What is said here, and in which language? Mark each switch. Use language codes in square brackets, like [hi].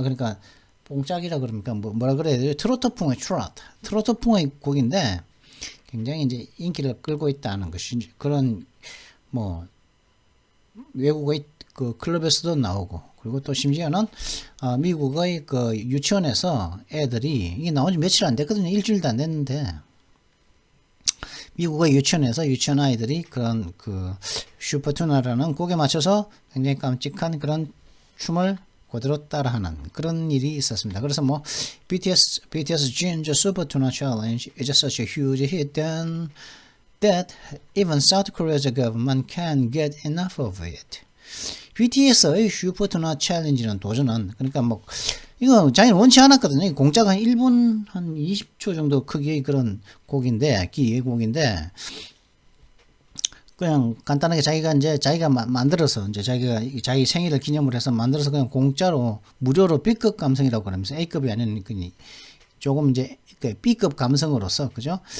[ko] 그러니까 뽕짝이라 그럽니까? 뭐라 그래야 돼요? 트로트풍의 트로트풍의 곡인데 굉장히 이제 인기를 끌고 있다는 것이 그런 뭐 외국의 그 클럽에서도 나오고 그리고 또 심지어는 미국의 그 유치원에서 애들이 이게 나온 지 며칠 안 됐거든요. 일주일도 안 됐는데 미국의 유치원에서 유치원 아이들이 그런 그 슈퍼투나라는 곡에 맞춰서 굉장히 깜찍한 그런 춤을 그대로 따라하는 그런 일이 있었습니다. 그래서 뭐 [en] BTS Jin Super Tuna Challenge is such a huge hit that even South Korea's government can't get enough of it. [ko] BTS의 슈퍼 투나 챌린지는 도전은 그러니까 뭐 이거 자기는 원치 않았거든요. 공짜가 한 1분 한 20초 정도 크기의 그런 곡인데 기의 곡인데 그냥 간단하게 자기가 만들어서 이제 자기 생일을 기념으로 해서 만들어서 그냥 공짜로 무료로 B급 감성이라고 그러면서 A급이 아닌 조금 이제 B급 감성으로서 그죠?